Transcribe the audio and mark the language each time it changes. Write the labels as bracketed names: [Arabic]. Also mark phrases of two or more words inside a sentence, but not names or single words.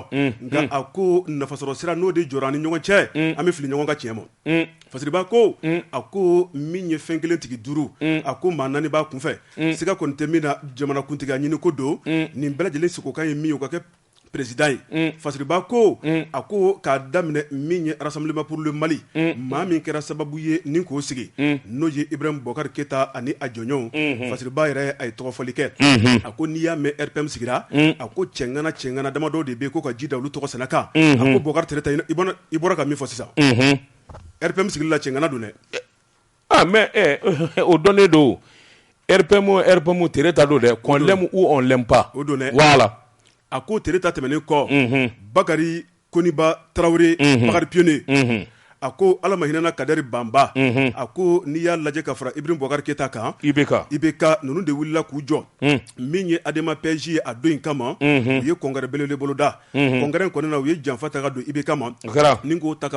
[Bambara] nka a ko nafasɔrɔ sira n'o de jɔra an ni ɲɔgɔn cɛ an bɛ fili ɲɔgɔn ka tiɲɛ ma fasiriba ko a ko min ye fɛn kelen tigi duuru a ko maa naani b'a kunfɛ siga kɔni tɛ min na jamanakuntigi a ɲini ko don nin bɛɛ lajɛlen sekokan ye min ye o ka kɛ président ye fasiriba ko a ko k'a daminɛ min ye Rassemblement pour le Mali maa min kɛra sababu ye ni k'o sigi n'o ye Ibrahim Boubacar Keita ani a jɔɲɔgɔnw fasiriba yɛrɛ a ye tɔgɔfɔli kɛ a ko n'i y'a mɛn RPM sigira a ko cɛngana damadɔ de bɛ yen ko ka ji da olu tɔgɔ sɛnɛ kan a ko Boubacar Tereta i bɔra ka min fɔ sisan RPM sigili la cɛngana don dɛ [French] mais [Bambara] o dɔnnen don RPM Tereta don dɛ [French] qu'on l'aime ou on l'aime pas [Bambara] o don dɛ voilà a ko Tereta tɛmɛnen kɔ Bakari Koniba Traoré Bakari Pionne a ko ala ma hinɛna Kadɛri Banba a ko n'i y'a lajɛ ka fara Ibrahim Boubacar Keita kan IBK ninnu de wulila k'u jɔ min ye Adema PAJ ye a don in kama u ye congrès belebele boloda congrès in kɔni na u ye janfa ta ka don IBK ma ni k'o ta ka